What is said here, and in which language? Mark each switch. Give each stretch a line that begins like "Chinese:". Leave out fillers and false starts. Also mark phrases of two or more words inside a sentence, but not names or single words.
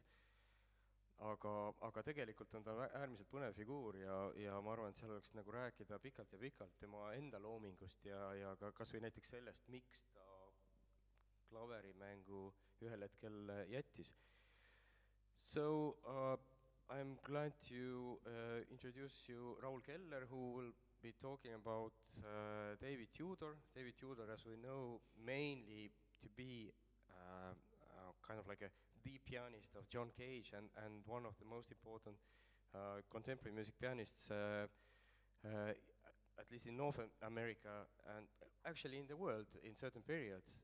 Estonian: Aga tegelikult on ta äärmiselt põnev figuur ja ma arvan, et seal oleks nagu rääkida pikalt ja pikalt tema enda loomingust ja ka kas või näiteks sellest, miks ta klaverimängu ühel hetkel jättis.
English: So, I'm glad to introduce you Raul Keller, who will be talking about David Tudor. David Tudor, as we know, mainly to be kind of like the pianist of John Cage and one of the most important contemporary music pianists, at least in North America and actually in the world in certain periods.